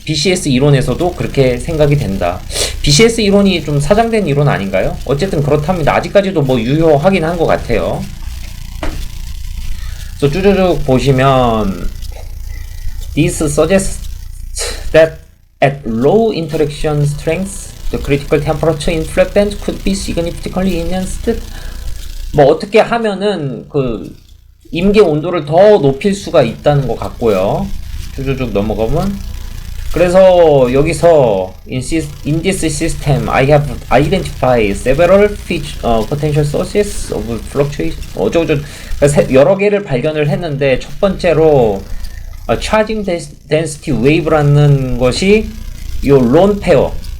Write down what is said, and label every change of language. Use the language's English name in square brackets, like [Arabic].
[Korean] BCS 이론에서도 그렇게 생각이 된다. BCS 이론이 좀 사장된 이론 아닌가요? 어쨌든 그렇답니다. 아직까지도 뭐 유효하긴 한 것 같아요. 그래서 쭈쭈쭉 보시면 [English] This suggests that at low interaction strength, the critical temperature in flatband could be significantly enhanced. [Korean] 뭐 어떻게 하면은 그 임계 온도를 더 높일 수가 있다는 것 같고요. 쭉 넘어가면 그래서 여기서 [English] in this system I have identified several potential sources of fluctuation [Korean] 그러니까 여러 개를 발견을 했는데 첫 번째로 charging density wave라는 것이 요 론 페어